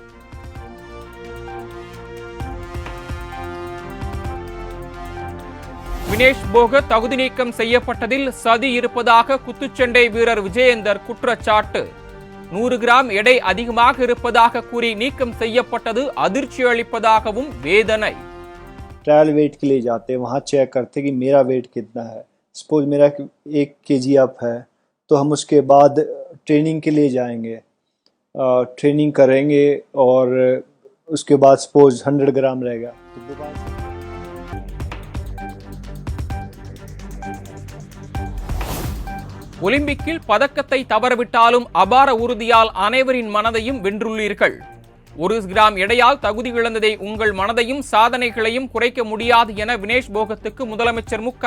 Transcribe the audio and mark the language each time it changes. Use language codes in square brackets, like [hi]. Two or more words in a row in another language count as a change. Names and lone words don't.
[ta] வினேஷ் போகத் தகுதி நீக்கம் செய்யப்பட்டதில் சதி இருப்பதாக குத்துச்சண்டை வீரர் விஜயேந்தர் குற்றச்சாட்டு. 100 கிராம் எடை அதிகமாக இருப்பதாக கூறி நீக்கம் செய்யப்பட்டது அதிர்ச்சி அளிப்பதாகவும் வேதனை. [hi] ट्रायल वेट के लिए जाते वहाँ चेक करते कि मेरा वेट कितना है. सपोज मेरा 1 kg अप है तो हम उसके बाद ट्रेनिंग के लिए जाएंगे, ट्रेनिंग करेंगे और उसके बाद सपोज 100 ग्राम रहेगा तो दोबारा [ta] ஒலிம்பிக்கில் பதக்கத்தை தவறவிட்டாலும் அபார உறுதியால் அனைவரின் மனதையும் வென்றுள்ளீர்கள். 1 கிராம் எடையால் தகுதி இழந்ததை உங்கள் மனதையும் சாதனைகளையும் குறைக்க முடியாது என வினேஷ் போகத்துக்கு முதலமைச்சர் மு.க.